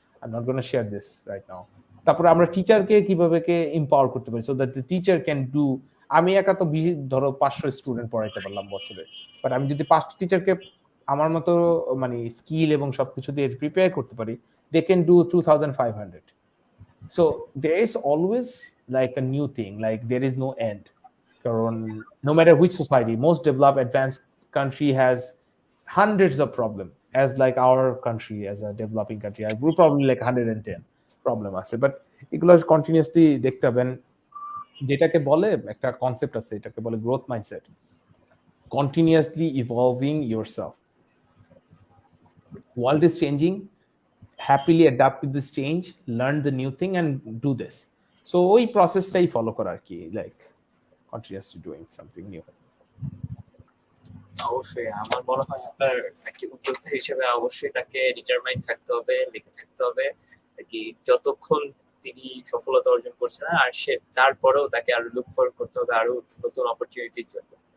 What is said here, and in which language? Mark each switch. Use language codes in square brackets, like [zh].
[en] I am not gonna share this right now. [bn] তারপরে আমরা টিচারকে কিভাবে কে এম্পাওয়ার করতে পারি [en] so that the teacher can do, [bn] আমি একা তো ধরো 500 স্টুডেন্ট পড়াইতে পারলাম বছরে, বাট আমি যদি 5টা টিচারকে আমার মতো মানে স্কিল এবং সবকিছু দিয়ে প্রিপেয়ার করতে পারি, [en] they can do [bn] 2500। [en] So there is always like a new thing, like there is no end. No matter which society, most developed advanced country has hundreds of problems, as like our country as a developing country I would probably like 110 problem [bn] আছে, [en] but [bn] এগুলো continuously দেখতে হবে। যেটাকে বলে একটা concept আছে, এটাকে বলে growth mindset, continuously evolving yourself. [en] World is changing, happily adapt to this change, learn the new thing and do this. So [bn] ওই প্রসেসটাই ফলো করা আর কি, [en] Like continuously doing something new. [bn] অবশ্যই আমার মনে হয় আপনার একটি উদ্যোক্তা হিসেবে অবশ্যই তাকে ডিটারমাইন থাকতে হবে, লেগে থাকতে হবে আর কি, যতক্ষণ তিনি সফলতা অর্জন করছে না, আর সে তারপরেও তাকে আরো লুক ফরওয়ার্ড করতে হবে আরো নতুন অপরচুনিটির জন্য।